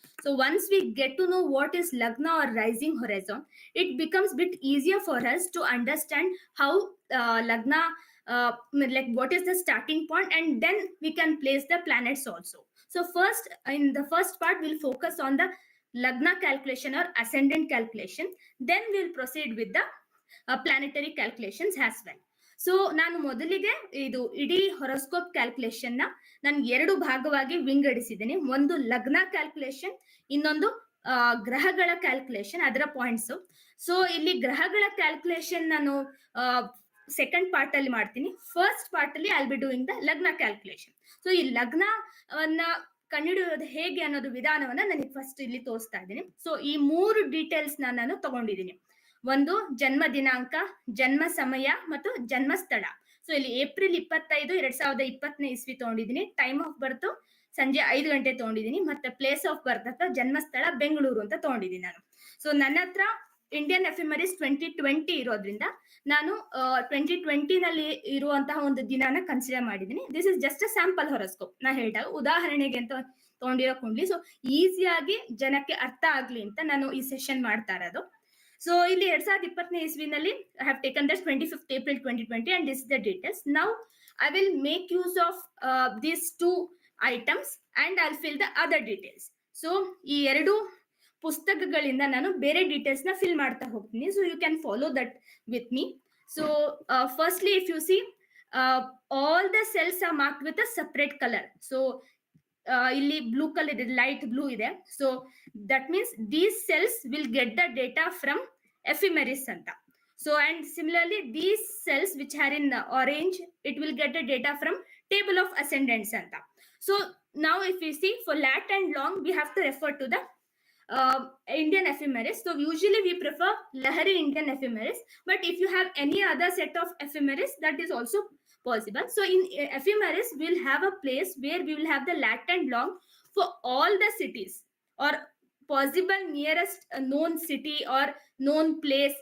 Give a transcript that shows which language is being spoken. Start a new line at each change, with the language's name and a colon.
English: So once we get to know what is lagna or rising horizon, it becomes a bit easier for us to understand how lagna like what is the starting point, and then we can place the planets also. So first, in the first part, we'll focus on the lagna calculation or ascendant calculation. Then we'll proceed with the planetary calculations as well.
Kannada: So ನಾನು ಮೊದಲಿಗೆ ಇದು ಇಡೀ ಹೊರಸ್ಕೋಪ್ calculation ನಾನು 2 ಭಾಗವಾಗಿ ವಿಂಗಡಿಸಿದ್ದೀನಿ. ಒಂದು ಲಗ್ನ calculation, ಇನ್ನೊಂದು ಗ್ರಹಗಳ ಕ್ಯಾಲ್ಕುಲೇಷನ್, ಅದರ ಪಾಯಿಂಟ್ಸ್. ಸೊ ಇಲ್ಲಿ ಗ್ರಹಗಳ ಕ್ಯಾಲ್ಕುಲೇಷನ್ ನಾನು ಸೆಕೆಂಡ್ ಪಾರ್ಟ್ ಅಲ್ಲಿ ಮಾಡ್ತೀನಿ. ಫಸ್ಟ್ ಪಾರ್ಟ್ ಅಲ್ಲಿ
English: I be doing
Kannada: ದ ಲಗ್ನ ಕ್ಯಾಲ್ಕುಲೇಷನ್. ಸೊ ಈ ಲಗ್ನವನ್ನ ಕಂಡುಹಿಡಿಯೋದು ಹೇಗೆ ಅನ್ನೋದು ವಿಧಾನವನ್ನ ನನಗೆ ಫಸ್ಟ್ ಇಲ್ಲಿ ತೋರಿಸ್ತಾ ಇದ್ದೀನಿ. ಸೊ ಈ 3 ಡೀಟೇಲ್ಸ್ ನಾನು ತಗೊಂಡಿದ್ದೀನಿ. ಒಂದು ಜನ್ಮ ದಿನಾಂಕ, ಜನ್ಮ ಸಮಯ ಮತ್ತು ಜನ್ಮ ಸ್ಥಳ. ಸೊ ಇಲ್ಲಿ ಏಪ್ರಿಲ್ 25, 2020 ಇಸ್ವಿ ತಗೊಂಡಿದ್ದೀನಿ. ಟೈಮ್ ಆಫ್ ಬರ್ತ್ ಸಂಜೆ 5 ಗಂಟೆ ತಗೊಂಡಿದ್ದೀನಿ. ಮತ್ತೆ ಪ್ಲೇಸ್ ಆಫ್ ಬರ್ತ್ ಅಥವಾ ಜನ್ಮಸ್ಥಳ ಬೆಂಗಳೂರು ಅಂತ ತಗೊಂಡಿದ್ದೀನಿ ನಾನು. ಸೊ ನನ್ನ ಹತ್ರ ಇಂಡಿಯನ್ ಎಫಿಮರಿಸ್ 2020 ಇರೋದ್ರಿಂದ ನಾನು 2020 ನಲ್ಲಿ ಇರುವಂತಹ ಒಂದು ದಿನಾನ ಕನ್ಸಿಡರ್ ಮಾಡಿದ್ದೀನಿ.
English: This is just a sample horoscope.
Kannada: ನಾ ಹೇಳಿದಾಗ ಉದಾಹರಣೆಗೆ ಅಂತ ತಗೊಂಡಿರೋ ಕುಂಡ್ಲಿ. ಸೊ ಈಸಿಯಾಗಿ ಜನಕ್ಕೆ ಅರ್ಥ ಆಗ್ಲಿ ಅಂತ ನಾನು ಈ ಸೆಷನ್ ಮಾಡ್ತಾ ಇರೋದು. ಸೊ ಇಲ್ಲಿ 2020 ಇಸ್ವಿನಲ್ಲಿ
English: I have taken that 25th April 2020 and this is the details. Now I will make use of these 2 items and I'll fill the other details.
Kannada: So ಈ 2 ಪುಸ್ತಕಗಳಿಂದ ನಾನು ಬೇರೆ ಡೀಟೇಲ್ಸ್ ನ ಫಿಲ್ ಮಾಡ್ತಾ ಹೋಗ್ತೀನಿ.
English: So you can follow that with me. So firstly if you see all the cells are marked with a separate colour.
Kannada: So ಇಲ್ಲಿ blue colour ಇದೆ, light blue ಇದೆ.
English: So that means these cells will get the data from ephemeris ಅಂತ. So and similarly these cells which are in orange it will get the data from table of ascendants ಅಂತ. So now if you see for lat and long we have to refer to the Indian ephemeris. So usually we prefer Lahari Indian ephemeris, but if you have any other set of ephemeris, that is also possible. So in ephemeris we will have a place where we will have the lat and long for all the cities or possible nearest known city or known place.